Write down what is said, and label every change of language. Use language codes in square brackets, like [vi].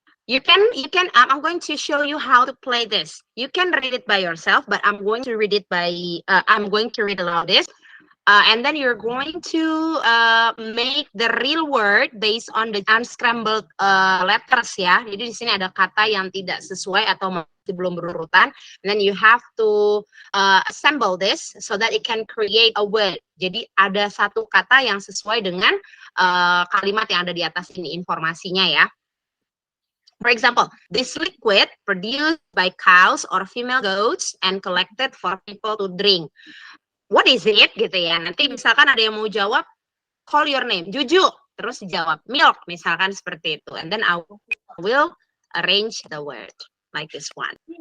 [en] You can I'm going to show you how to play this. You can read it by yourself, but I'm going to read it I'm going to read aloud this. And then you're going to make the real word based on the unscrambled letters ya. [id] Jadi di sini ada kata yang tidak sesuai atau masih belum berurutan. [en] And then you have to assemble this so that it can create a word. [id] Jadi ada satu kata yang sesuai dengan kalimat yang ada di atas ini, informasinya ya. [en] For example, this liquid produced by cows or female goats and collected for people to drink. What is it [id] gitu ya. Nanti misalkan ada yang mau jawab, [en] call your name, Juju, [id] terus jawab [en] milk [id] misalkan seperti itu. [en] And then I will arrange the word like this one.